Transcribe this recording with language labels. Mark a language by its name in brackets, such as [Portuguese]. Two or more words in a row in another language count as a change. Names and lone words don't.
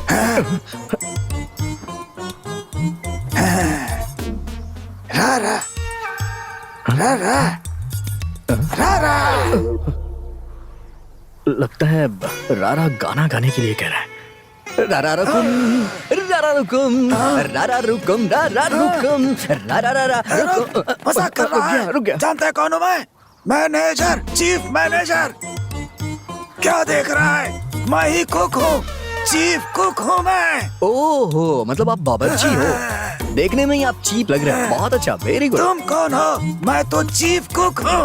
[Hindi] रा रा रा रा रा रा। लगता है रारा गाना गाने के लिए कह रहा है। रारा रुकुम, रारा रुकुम, रारा रुकुम, रारा रुकुम, रारा रारा रुकुम। मजाक कर रहा है। रुक गया। जानता है कौन हूँ मैं? मैनेजर, [English] chief manager. [Hindi] क्या देख रहा है? मैं ही कुक हूँ, [English] chief cook [Hindi] हूँ मैं। ओहो, मतलब आप बावर्ची हो। देखने में ही आप चीप लग रहे हैं। बहुत अच्छा, [English] very good. [Hindi] तुम कौन हो? मैं तो [English] chief cook [Hindi] हूँ।